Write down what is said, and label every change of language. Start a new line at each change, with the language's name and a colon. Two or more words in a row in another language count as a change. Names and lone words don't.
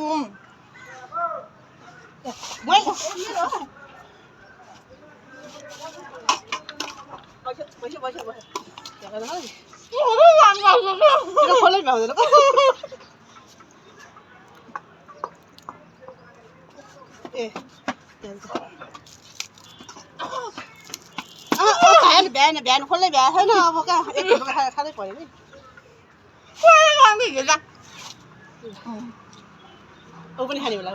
Malay: Baik. Baca. Jangan lagi. Kita boleh bawa dulu.
Nepali: बिहान खोल्दै भ्या छैन अब कहाँ एक घन्टा खाँदै पऱ्यो नि। ऊ पनि खाने होला